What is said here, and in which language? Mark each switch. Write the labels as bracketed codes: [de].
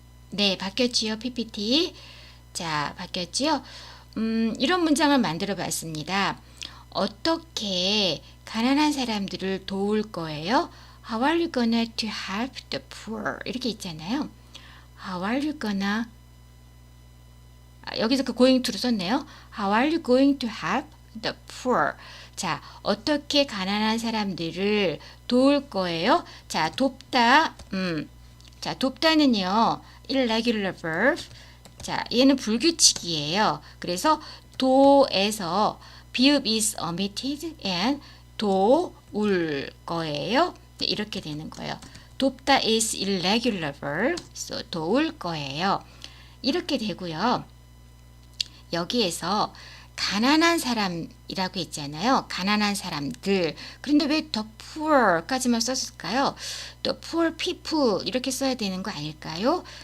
[ko] 네, 바뀌었지요, PPT. 자, 바뀌었지요? 이런 문장을 만들어 봤습니다. 어떻게 가난한 사람들을 도울 거예요? [en] How are you gonna to help the poor? [ko] 이렇게 있잖아요. [en] How are you gonna [ko] 여기서 그 [en] going to를 썼네요. How are you going to help the poor? [ko] 자, 어떻게 가난한 사람들을 도울 거예요? 자, 돕다. 자, 돕다는요. [en] irregular verb. [ko] 자, 얘는 불규칙이에요. 그래서 도에서 비읍 [en] is omitted and [ko] 도울 거예요. 네, 이렇게 되는 거예요. [en] 돕다 is irregular verb. [ko] So, 도울 거예요. 이렇게 되고요. 여기에서 가난한 사람이라고 했잖아요. 가난한 사람들. 그런데 왜 the poor까지만 썼을까요? the poor people 이렇게 써야 되는 거 아닐까요?